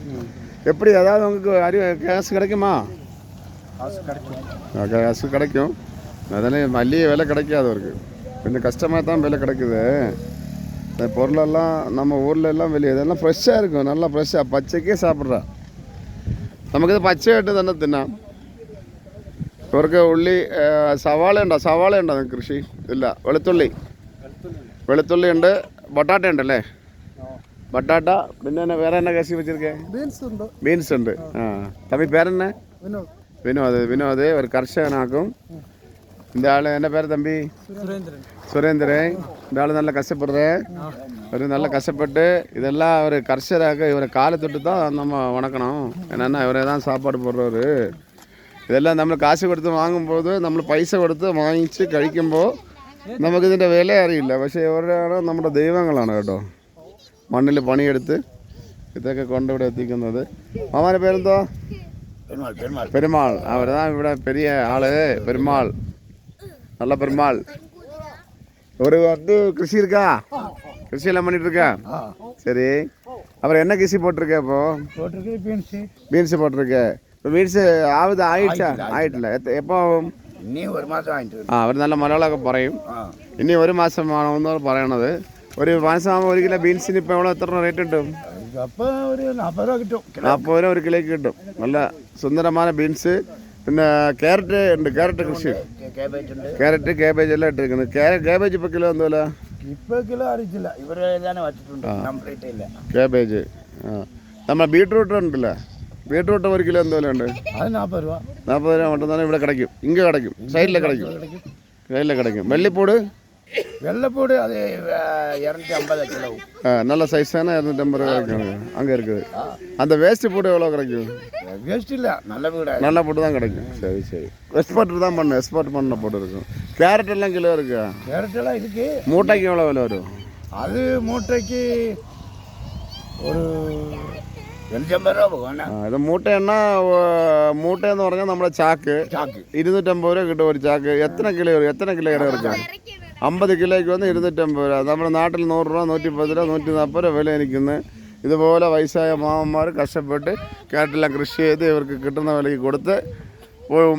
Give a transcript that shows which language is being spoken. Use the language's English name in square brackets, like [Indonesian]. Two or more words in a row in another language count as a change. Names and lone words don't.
[Tamil] எப்படி ஏதாவது உங்களுக்கு கேஸ் கிடைக்குமா? கேஸ் கிடைக்கும். அதெல்லாம் மல்லிகை விலை கிடைக்காது அவருக்கு. கொஞ்சம் கஷ்டமாக தான் விலை கிடைக்குது. இந்த பொருளெல்லாம் நம்ம ஊரில் எல்லாம் வெளியே இதெல்லாம் ஃப்ரெஷ்ஷாக இருக்கும். நல்லா ஃப்ரெஷ்ஷாக பச்சைக்கே சாப்பிட்றா. [Malayalam] നമുക്ക് ഇത് പച്ചയായിട്ട് തന്നെ തിന്നാം. ഇവർക്ക് ഉള്ളി സവാള ഉണ്ടോ കൃഷി? ഇല്ല. വെളുത്തുള്ളി ഉണ്ട്. ബൊട്ടാട്ട ഉണ്ടല്ലേ? ബൊട്ടാട്ട. പിന്നെ വേറെ എന്നാ കൃഷി വെച്ചിരിക്കേ? ബീൻസ് ഉണ്ട്. തമ്പി പേരെന്നെ? വിനോദ് ഒരു കർഷകനാക്കും. [Tamil] இந்த ஆள் என்ன பேர் தம்பி? சுரேந்திரன். இந்த ஆள் நல்லா கஷ்டப்படுறேன். ஒரு நல்லா கஷ்டப்பட்டு இதெல்லாம் ஒரு கர்ஷராக இவரை காலை தொட்டு தான் நம்ம வணக்கணும். என்னென்னா இவரே தான் சாப்பாடு போடுறவர். [Malayalam] ഇതെല്ലാം നമ്മൾ കാശ് കൊടുത്ത് വാങ്ങുമ്പോൾ നമ്മൾ പൈസ കൊടുത്ത് വാങ്ങിച്ച് കഴിക്കുമ്പോൾ നമുക്കിതിൻ്റെ വില അറിയില്ല. പക്ഷേ ഇവരാണ് നമ്മുടെ ദൈവങ്ങളാണ് കേട്ടോ. മണ്ണിൽ പണിയെടുത്ത് ഇതൊക്കെ കൊണ്ടിവിടെ എത്തിക്കുന്നത്. മാമാൻ്റെ പേരെന്തോ? പെരുമാൾ. അവരാണ് ഇവിടെ പെരിയ ആള്. പെരുമാൾ. [Tamil] நல்ல பெருமாள். ஒரு வந்து கிருஷி இருக்கா? கிருஷியெல்லாம் பண்ணிட்டு இருக்கா? சரி. அப்புறம் என்ன கிருஷி போட்டிருக்க? இப்போ பீன்ஸ் போட்டிருக்க. இப்போ பீன்ஸ் ஆயிட்டிല്ല. எப்போ ആവും? [Malayalam] ഇനി 1 മാസം ആയിട്ട്. അവർ നല്ല മലയാളമൊക്കെ പറയും. ഇനി 1 മാസമാണെന്നാണ് പറയണത്. 1 മാസമാകുമ്പോൾ 1 കിലോ ബീൻസിന് ഇപ്പോൾ എത്ര റേറ്റ് കിട്ടും? അപ്പോൾ ഒരു 40 രൂപ കിട്ടും. 40 രൂപ 1 കിലോയ്ക്ക് കിട്ടും. നല്ല സുന്ദരമായ ബീൻസ്. പിന്നെ ക്യാരറ്റ് ഉണ്ട്. ക്യാരറ്റ് കൃഷി. ക്യാരറ്റ് കേബേജ് എല്ലാം ഇട്ടിരിക്കുന്നത്. കേബേജ് ഇപ്പോൾ കിലോ എന്തോല? ഇപ്പോൾ കിലോ അറിയിച്ചില്ല. ഇവരെ വച്ചിട്ടുണ്ട്. കേബേജ്. നമ്മൾ ബീട്രൂട്ട് ഉണ്ടല്ലോ. ബീട്രൂട്ട് 1 കിലോ എന്തോലും ഉണ്ട്? അത് 40 രൂപ. [Tamil] 40 രൂപ மட்டும்தானே ഇവിടെ கிடைக்கும். இங்கே கிடைக்கும். சைடில் கிடைக்கும். வெள்ளைப்பூடு அது 250 கிலோ. நல்ல சைஸான 250 ரூபா கிடைக்கும். அங்கே இருக்குது. அந்த வேஸ்ட்டு பூடு எவ்வளோ கிடைக்கும்? வேஸ்ட் இல்லை, நல்ல பூட்டு தான் கிடைக்கும். சரி. எக்ஸ்போர்ட் பண்ண பூட்டு இருக்கும். கேரட் எல்லாம் கிலோ இருக்கா? கேரட் எல்லாம் இருக்கு. மூட்டைக்கு எவ்வளோ விலை வரும்? அது மூட்டைக்கு ஒரு [Malayalam] 250 രൂപ പോകും. ഇത് മൂട്ടയെന്ന് പറഞ്ഞാൽ നമ്മുടെ ചാക്ക് 250 രൂപ കിട്ടും ഒരു ചാക്ക്. എത്ര കിലോ ഇറക്കാം? 50 കിലോയ്ക്ക് വന്ന് 250 രൂപ. നമ്മുടെ നാട്ടിൽ 100 രൂപ 110 രൂപ 140 രൂപ വില എനിക്കുന്നത്. ഇതുപോലെ വയസ്സായ മാമന്മാർ കഷ്ടപ്പെട്ട് കേരളത്തിലെല്ലാം കൃഷി ചെയ്ത് ഇവർക്ക് കിട്ടുന്ന വിലയ്ക്ക് കൊടുത്ത് പോവും.